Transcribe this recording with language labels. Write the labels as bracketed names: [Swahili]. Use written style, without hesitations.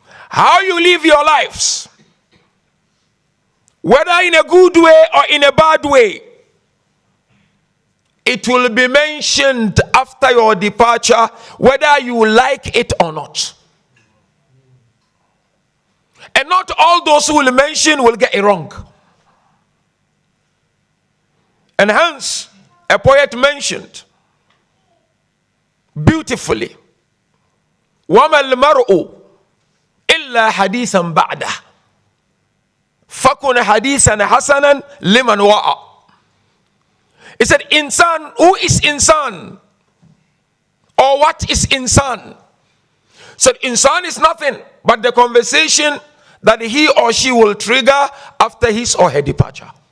[English] How you live your lives, whether in a good way or in a bad way, it will be mentioned after your departure, whether you like it or not. And not all those who will mention will get it wrong. And hence, a poet mentioned beautifully, [Arabic] وَمَا الْمَرْءُ إِلَّا حَدِيثًا بَعْدَهُ فَكُنْ حَدِيثًا حَسَنًا لِمَنْ وَعَى. [English] He said, insan, who is insan? Or what is insan? So insan is nothing but the conversation that he or she will trigger after his or her departure.